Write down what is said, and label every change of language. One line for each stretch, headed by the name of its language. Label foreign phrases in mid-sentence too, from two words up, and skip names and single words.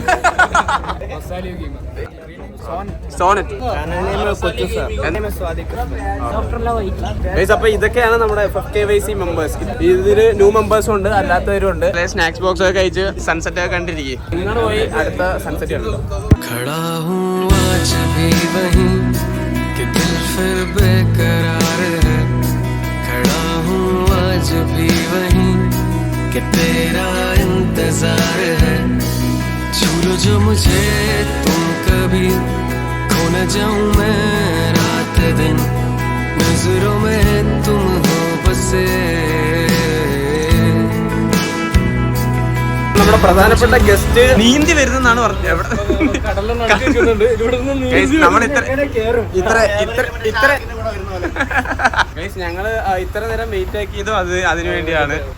Malayalam: സോണറ്റ്. അപ്പൊ ഇതൊക്കെയാണ് നമ്മുടെ FFKYC മെമ്പേഴ്സ്. ഇതില്
English: new members
Malayalam: ഉണ്ട്, അല്ലാത്തവരും ഉണ്ട്.
English: snacks box
Malayalam: ഒക്കെ കഴിച്ച് സൺസെറ്റ് ഒക്കെ കണ്ടിരിക്കും. നിങ്ങൾ പോയി അടുത്ത സൺസെറ്റ് കണ്ടോ?
Hindi: कि तेरा इंतजार है छू जो मुझे तुम कभी खो न जाऊं मैं रात दिन नजरों में तुम हो बसे.
Malayalam: നമ്മുടെ പ്രധാനപ്പെട്ട ഗസ്റ്റ് നീന്തി വരുന്നെന്നാണ് പറഞ്ഞത്. നമ്മൾ ഞങ്ങള് ഇത്ര നേരം വെയിറ്റ് ആക്കിയതും അതിനു വേണ്ടിയാണ്.